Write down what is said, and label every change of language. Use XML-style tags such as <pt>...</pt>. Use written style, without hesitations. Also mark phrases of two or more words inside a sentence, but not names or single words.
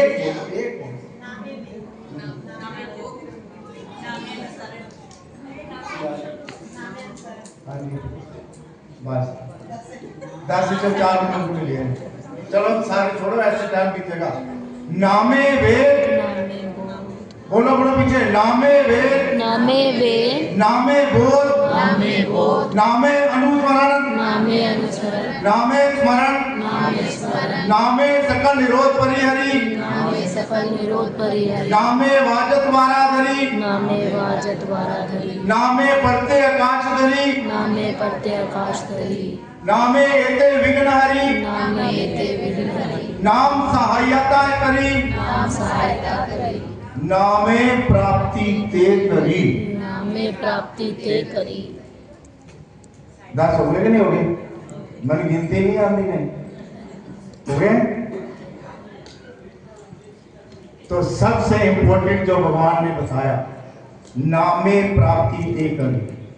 <hi>एक बस 10 से 4 मिनट के लिए चलो सारे छोड़ो, ऐसे टाइम बीतेगा।</hi> <mr>नामे वेद, नामे</mr> <hi>बोलो बोलो पीछे,</hi> <mr>नामे वेद, नामे वेद, नामे बोध, नामे बोध, नामे अनुस्मरण, नामे अनुसरण, नामे स्मरण, नामे स्मरण, नामे सकल निरोध परिहरी, नामे सकल निरोध परिहरि, नामे वाजत वाराधरी, नामे वाजत वाराधरी, नामे परते आकाश धरी, नामे परते आकाश धरी, नामे एते विघ्नहरी, नामे एते विघ्नहरि, नाम सहायता करी, नाम सहायता करी, नामे प्राप्ति ते करी। नामे प्राप्ति ते करी।</mr> <hi>10 हो गए कि नहीं हो गए? मन गिनती नहीं आती नहीं हो गए? तो सबसे इंपॉर्टेंट जो भगवान ने बताया</hi> <mr>नामे प्राप्ति ते करी।</mr>